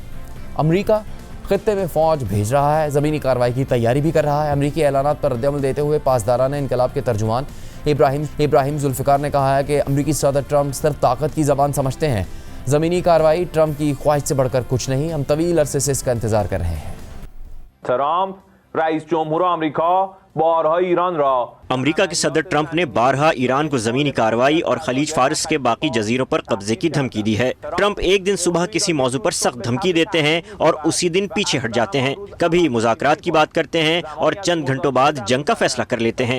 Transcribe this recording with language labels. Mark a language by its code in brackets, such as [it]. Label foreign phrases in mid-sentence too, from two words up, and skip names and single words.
[ur] امریکہ خطے میں فوج بھیج رہا ہے، زمینی کارروائی کی تیاری بھی کر رہا ہے۔ امریکی اعلانات پر ردعمل دیتے ہوئے پاسدارانہ انقلاب کے ترجمان ابراہیم ذوالفقار نے کہا ہے کہ امریکی صدر ٹرمپ صرف طاقت کی زبان سمجھتے ہیں۔ زمینی کارروائی ٹرمپ کی خواہش سے بڑھ کر کچھ نہیں، ہم طویل عرصے سے اس کا انتظار کر رہے ہیں۔ [fa] ٹرمپ رئیس جمهور آمریکا بارها ایران را [ur] امریکہ کے صدر ٹرمپ نے بارہا ایران کو زمینی کارروائی اور خلیج فارس کے باقی جزیروں پر قبضے کی دھمکی دی ہے۔ ٹرمپ ایک دن صبح کسی موضوع پر سخت دھمکی دیتے ہیں اور اسی دن پیچھے ہٹ جاتے ہیں، کبھی مذاکرات کی بات کرتے ہیں اور چند گھنٹوں بعد جنگ کا فیصلہ کر لیتے ہیں۔